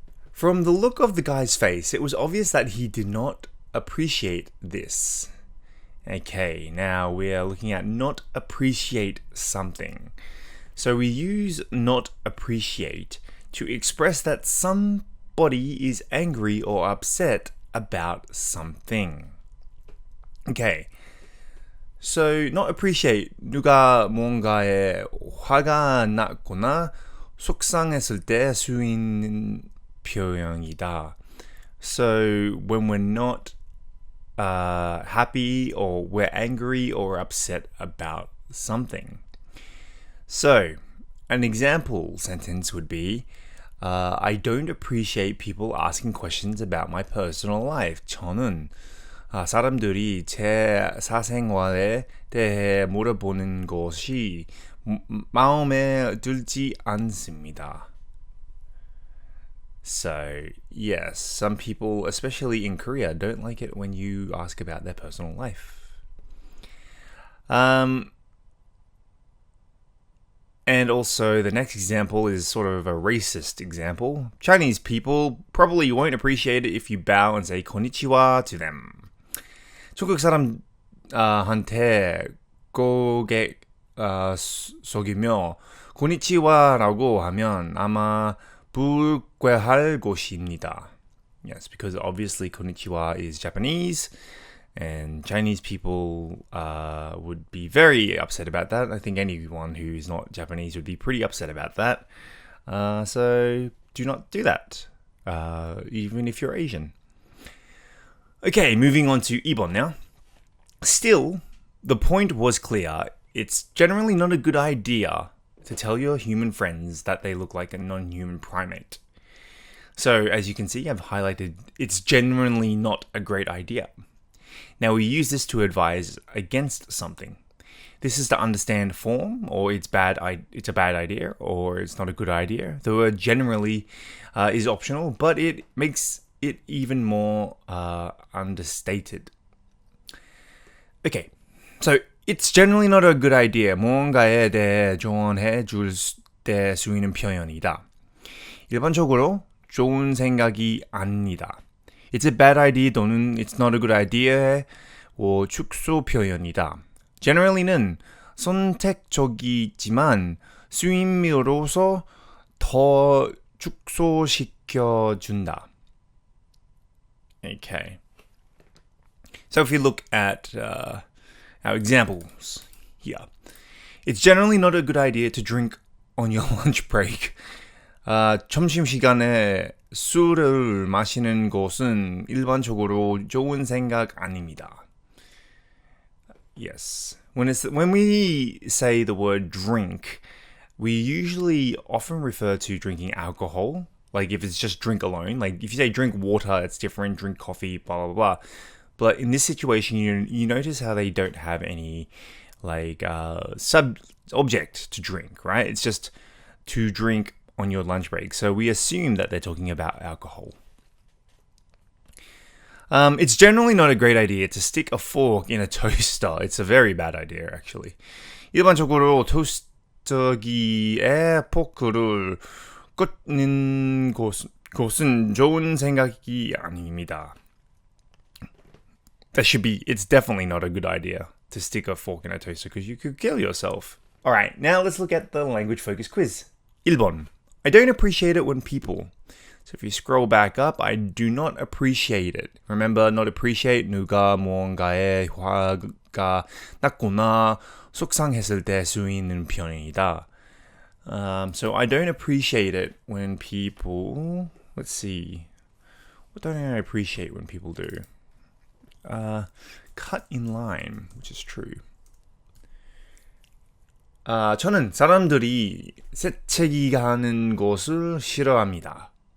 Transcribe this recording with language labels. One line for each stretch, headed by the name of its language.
English: From the look of the guy's face, it was obvious that he did not appreciate this. Okay, now we are looking at not appreciate something. So we use not appreciate to express that somebody is angry or upset about something. Okay, so not appreciate,
Korean: 누가 뭔가에 화가 났거나 속상했을 때 쓰이는 표현이다.
English: So when we're not happy or we're angry or upset about something. So an example sentence would be I don't appreciate people asking questions about my personal life.
Korean: 저는 사람들이 제 사생활에 대해 물어보는 것이 마음에 들지 않습니다.
English: So, yes, some people, especially in Korea, don't like it when you ask about their personal life. And also, the next example is sort of a racist example. Chinese people probably won't appreciate it if you bow and say konnichiwa to them.
Korean: 중국 사람한테 고개 숙이며 konnichiwa라고 하면 아마 불쾌할 것입니다.
English: Yes, because obviously konnichiwa is Japanese, and Chinese people would be very upset about that. I think anyone who is not Japanese would be pretty upset about that. So do not do that, even if you're Asian. Okay, moving on to 2번 now. Still, the point was clear. It's generally not a good idea to tell your human friends that they look like a non-human primate. So, as you can see, I've highlighted it's generally not a great idea. Now, we use this to advise against something. This is to understand form, or it's a bad idea, or it's not a good idea. The word generally is optional, but it makes it even more understated. Okay, so it's generally not a good idea.
Korean: 무언가에 대해 조언해 줄 때 쓰이는 표현이다. 일반적으로 좋은 생각이 아니다.
English: It's a bad idea
Korean: 또는
English: it's not a good idea
Hebrew: או
Korean: 축소 표현이다. Generally는 선택적이지만 쓰임으로써 더 축소시켜준다.
English: Okay. So if you look at our examples here, it's generally not a good idea to drink on your lunch break.
Korean: 점심시간에 술을 마시는 것은 일반적으로 좋은 생각 아닙니다.
English: Yes. When we say the word drink, we usually often refer to drinking alcohol. Like if it's just drink alone. Like if you say drink water, it's different. Drink coffee, blah, blah, blah. But in this situation, you notice how they don't have any like object to drink, right? It's just to drink on your lunch break. So we assume that they're talking about alcohol. It's generally not a great idea to stick a fork in a toaster. It's a very bad idea, actually.
Korean: 일반적으로 토스터기에 포크를 꽂는 것은 좋은 생각이 아닙니다.
English: It's definitely not a good idea to stick a fork in a toaster because you could kill yourself. All right, now let's look at the language focus quiz.
Korean: 1번.
English: I don't appreciate it when people. So if you scroll back up, I do not appreciate it. Remember, not appreciate,
Korean: 누가 무언가에 화가 났거나 속상했을 때 쓰이는 표현이다.
English: So I don't appreciate it when people, let's see, what don't I appreciate when people do? Cut in line, which is true.
Korean: 저는 사람들이 새치기하는 것을 싫어합니다.